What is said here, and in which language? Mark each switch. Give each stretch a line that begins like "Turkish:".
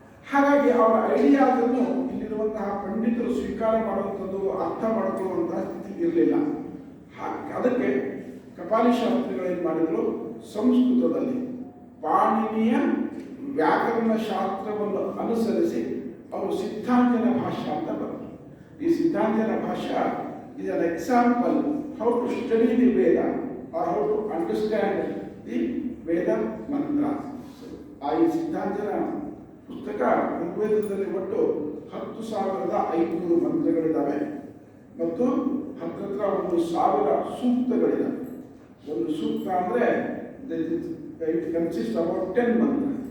Kannada: ಹಾಗಾಗಿ ಅವರ ಐಡಿಯಾದನ್ನು ಇಲ್ಲಿರುವಂತಹ ಪಂಡಿತರು ಸ್ವೀಕಾರ ಮಾಡುವಂಥದ್ದು, ಅರ್ಥ ಮಾಡಿಕೊಳ್ಳುವಂತಹ ಸ್ಥಿತಿ ಇರಲಿಲ್ಲ. ಅದಕ್ಕೆ ಕಪಾಲಿ ಶಾಸ್ತ್ರಿಗಳು ಏನು ಮಾಡಿದರು, ಸಂಸ್ಕೃತದಲ್ಲಿ ಪಾಣಿನಿಯ ವ್ಯಾಕರಣ ಶಾಸ್ತ್ರವನ್ನು ಅನುಸರಿಸಿ ಅವರು ಸಿದ್ಧಾಂತನ ಭಾಷಾ ಅಂತ ಬರೆದರು.
English: ಈ ಸಿದ್ಧಾಂತನ ಭಾಷಾ is an example how to study the Veda or how to understand the Veda mantras.
Kannada: ಆ ಈ ಸಿದ್ಧಾಂತನ ಪುಸ್ತಕ ಋಗ್ವೇದದಲ್ಲಿ ಒಟ್ಟು 10,500 ಮಂತ್ರಗಳಿದ್ದಾವೆ ಮತ್ತು ಹತ್ರ 1,000 ಸೂಕ್ತಗಳಿದ್ದಾವೆ. ಒಂದು ಸೂಕ್ತ ಅಂದರೆ
English: it consist about 10
Kannada: ಮಂತ್ರ.